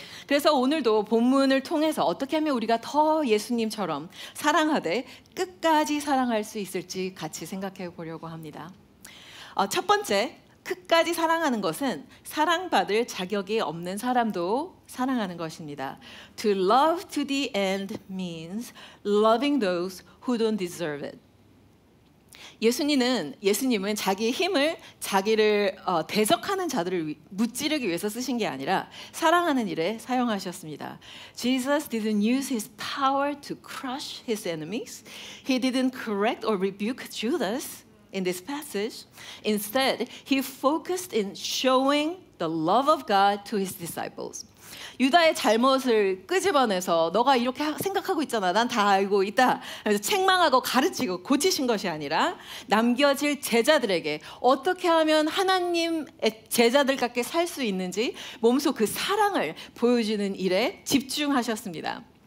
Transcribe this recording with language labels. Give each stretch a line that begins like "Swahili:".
Korean: 그래서 오늘도 본문을 통해서 어떻게 하면 우리가 더 예수님처럼 사랑하되 끝까지 사랑할 수 있을지 같이 생각해 보려고 합니다. 첫 번째, 끝까지 사랑하는 것은 사랑받을 자격이 없는 사람도 사랑하는 것입니다.
English: To love to the end means loving those who don't deserve it.
Korean: 예수님은 자기의 힘을 자기를 대적하는 자들을 무찌르기 위해서 쓰신 게 아니라 사랑하는 일에 사용하셨습니다.
English: Jesus didn't use his power to crush his enemies. He didn't correct or rebuke Judas in this passage. Instead, he focused in showing the love of God to his disciples.
Korean: 유다의 잘못을 끄집어내서 너가 이렇게 생각하고 있잖아. 난 다 알고 있다. 그래서 책망하고 가르치고 고치신 것이 아니라 남겨질 제자들에게 어떻게 하면 하나님의 제자들 같게 살 수 있는지 몸소 그 사랑을 보여주는 일에 집중하셨습니다.